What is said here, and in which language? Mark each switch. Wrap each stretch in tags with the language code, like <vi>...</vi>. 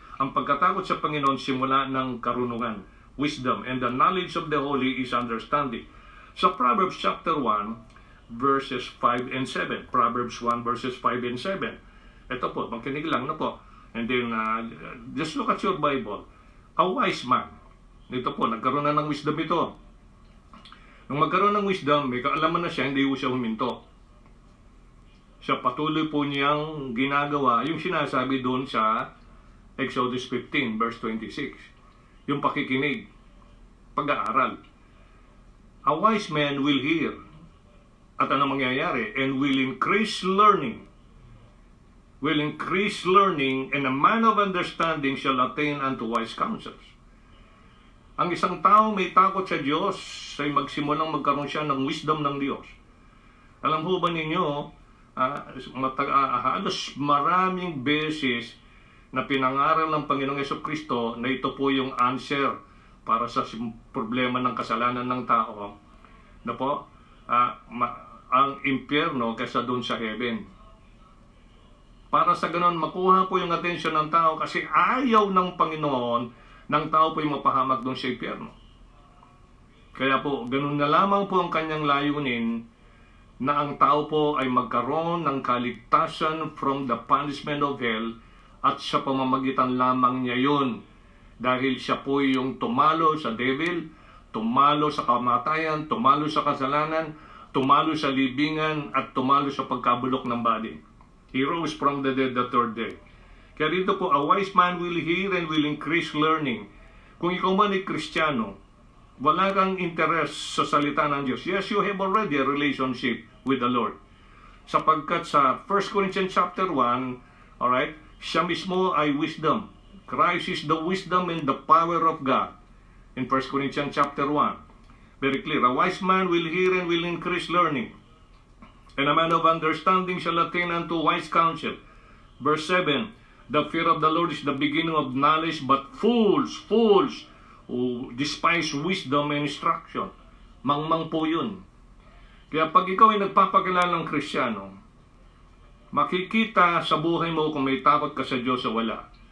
<tl>Ang pagkatakot sa Panginoon simula ng karunungan,</tl> <en>wisdom, and the knowledge of the holy is understanding.</en> <tl>Sa Proverbs chapter 1, verses 5 and 7. Proverbs 1, verses 5 and 7. Ito po, makinig lang na po.</tl> <en>And then, just look at your Bible. A wise man.</en> <tl>Ito po, nagkaroon na ng wisdom ito. Nung magkaroon ng wisdom, may kaalaman na siya, hindi po siya huminto. Siya patuloy po niyang ginagawa yung sinasabi doon sa Exodus 15, verse 26. Yung pakikinig, pag-aaral.</tl> <en>A wise man will hear.</en> <tl>At ano mangyayari?</tl> <en>And will increase learning. Will increase learning, and a man of understanding shall attain unto wise counsels.</en> <tl>Ang isang tao may takot sa Diyos ay magsimulang magkaroon siya ng wisdom ng Diyos. Alam ho ba ninyo, halos maraming beses na pinangaral ng Panginoong Jesucristo na ito po yung answer para sa problema ng kasalanan ng tao. Na po, ang impyerno kaysa doon sa heaven. Para sa ganon, makuha po yung atensyon ng tao kasi ayaw ng Panginoon ng tao po yung mapahamak doon sa impyerno. Kaya po, ganun na lamang po ang kanyang layunin na ang tao po ay magkaroon ng kaligtasan</tl> <en>from the punishment of hell</en> <tl>at sa pamamagitan lamang niya yun dahil siya po yung tumalo sa devil, tumalo sa kamatayan, tumalo sa kasalanan, tumalo sa libingan, at tumalo sa pagkabulok ng body.</tl> <en>He rose from the dead the third day.</en> <tl>Kaya dito po,</tl> <en>a wise man will hear and will increase learning.</en> <tl>Kung ikaw man ay Kristiyano, wala kang interest sa salita ng Diyos.</tl> <en>Yes, you have already a relationship with the Lord.</en> <tl>Sapagkat sa 1 Corinthians chapter 1, alright, siya mismo ay</tl> <en>wisdom. Christ is the wisdom and the power of God. In 1 Corinthians chapter 1, very clear. A wise man will hear and will increase learning. And a man of understanding shall attain unto wise counsel. Verse 7, the fear of the Lord is the beginning of knowledge, but fools who despise wisdom and instruction.</en> <tl>Mangmang po yun. Kaya pag ikaw ay nagpapakilalang Kristiyano, makikita sa buhay mo kung may takot ka sa Diyos o wala.</tl>